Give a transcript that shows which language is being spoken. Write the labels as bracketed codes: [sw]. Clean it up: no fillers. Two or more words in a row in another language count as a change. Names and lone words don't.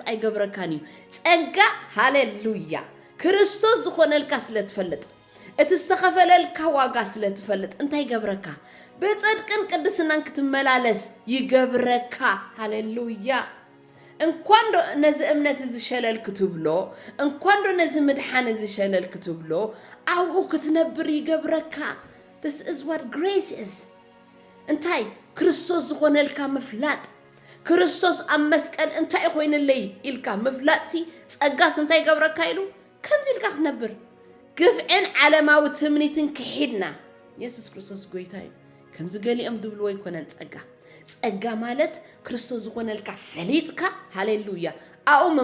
[ti] ኣይገብረካን እዩ ጸጋ ሃሌሉያ ክርስቶስ ዝኾነልካ ስለትፈልጥ እቲ ዝተኸፈለልካ ዋጋ ስለትፈልጥ እንታይ ይገብረካ በጽድቅን ቅድስናን ክትመላለስ ይገብረካ ሃሌሉያ እንኳን ዶ ነዚ እምነት እዚ ሸለል ክትብሎ እንኳን ዶ ነዚ ምድሓን እዚ ሸለል ክትብሎ ኣብኡ ክትነብር ይገብረካ [en] this is what grace is [ti] እንታይ ክርስቶስ ዝኾነልካ ምፍላጥ ክርስቶስ ኣብ መስቀል እንታይ ኮይንለይ ኢልካ ምፍላጥሲ ጸጋስ እንታይ ይገብረካ ኢሉ ከምዚ ኢልካ ክትነብር ግፍዕን ዓለማዊ ትምኒትን ክሒድና ኢየሱስ ክርስቶስ ጎይታይ ከምዚ ገሊኦም ድብልዎ ይኮነን ጸጋ ማለት ክርስቶስ ዝኾነልካ ፈሊጥካ ሃሌሉያ ኣኡ